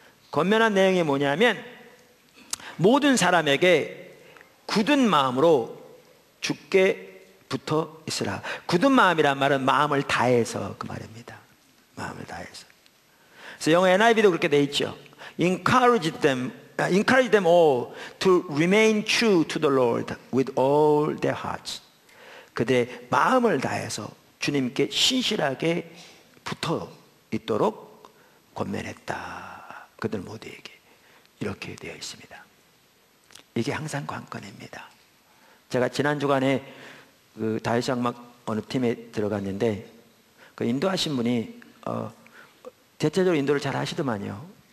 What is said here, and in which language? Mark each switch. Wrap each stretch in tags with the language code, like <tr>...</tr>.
<ko>권면한 내용이 뭐냐면, 모든 사람에게 굳은 마음으로 주께 붙어 있으라. 굳은 마음이란 말은 마음을 다해서 그 말입니다. 마음을 다해서. 그래서 영어 NIV도 그렇게 돼 있죠.</ko> <en>Encourage them all to remain true to the Lord with all their hearts.</en> <ko>그들의 마음을 다해서 주님께 신실하게 붙어 있도록 권면했다. 그들 모두에게 이렇게 되어 있습니다. 이게 항상 관건입니다. 제가 지난 주간에 그 다윗 장막 어느 팀에 들어갔는데, 그 인도하신 분이 대체적으로 인도를 잘 하시더만요.</ko>